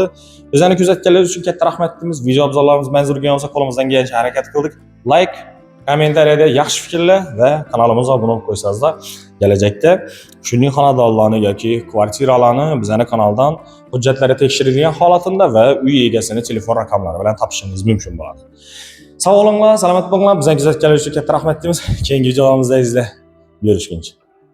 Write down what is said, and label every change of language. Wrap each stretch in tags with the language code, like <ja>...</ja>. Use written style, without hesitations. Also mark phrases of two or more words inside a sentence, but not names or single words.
<uz>Bizlarni kuzatganlar uchun katta rahmat deymiz. Video obzorlarimiz manzur bo'lsa, qo'limizdan kelgancha harakat qildik. Like, kommentariyada yaxshi fikrlar va kanalimizga obuna bo'lib qo'ysangizlar, kelajakda shuning xonadonlarni yoki kvartiralarni bizlarni kanaldan hujjatlari tekshirilgan holatida va uy egasini telefon raqamlari bilan topishingiz mumkin bo'ladi.</uz> <tr>Sağ olun,</tr> <uz>selamat bo'linglar. Bizlarni kuzatganlar uchun katta rahmat deymiz. Keyingi</uz> <tr>videolarımızda izle.</tr> <uz>Görüşguncha.</uz>